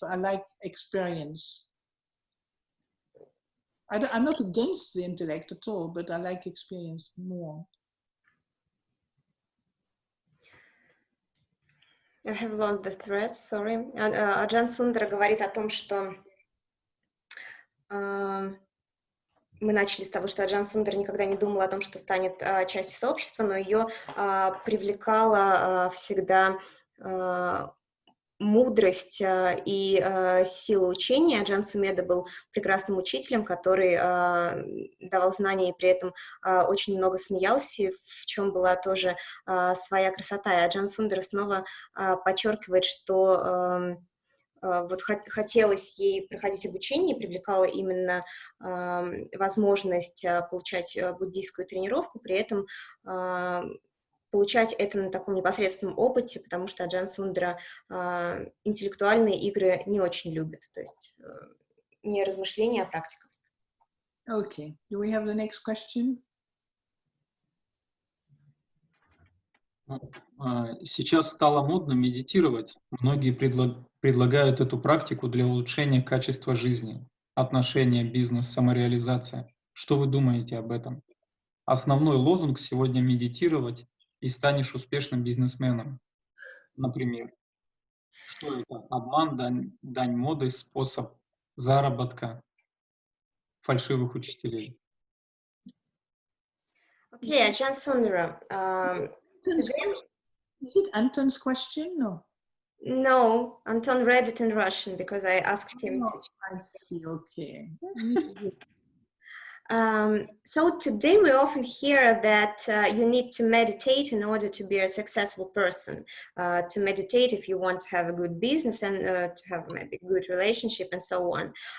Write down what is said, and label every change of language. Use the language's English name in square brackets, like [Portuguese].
[English] I like experience. I'm not against the intellect at all, but I like experience more. I have lost the thread, sorry. [Russian] Аджан Сундара говорит о том, что мы начали с того, что Аджан Сундар никогда не думала о том, что станет частью сообщества, но ее привлекала всегда мудрость и сила учения. Аджан Сумеда был прекрасным учителем, который давал знания и при этом очень много смеялся, в чем была тоже своя красота. И Аджан Сундар снова подчеркивает, что вот хотелось ей проходить обучение, привлекала именно возможность получать буддийскую тренировку, при этом получать это на таком непосредственном опыте, потому что Аджан Сундара интеллектуальные игры не очень любит, то есть не размышления, а практика. [English] Okay, do we have the next question? [Russian] Сейчас стало модно медитировать. Многие предлагают эту практику для улучшения качества жизни, отношения, бизнес, самореализация. Что вы думаете об этом? Основной лозунг сегодня — медитировать, и станешь успешным бизнесменом. Например, что это? Обман, дань моды, способ заработка, фальшивых учителей. [English] Okay, Аджан Сундара. Is it Anton's question? No. No, Anton read it in Russian because I asked him to. I see, okay. So today we often hear that you need to meditate in order to be a successful person, to meditate if you want to have a good business and to have maybe a good relationship and so on.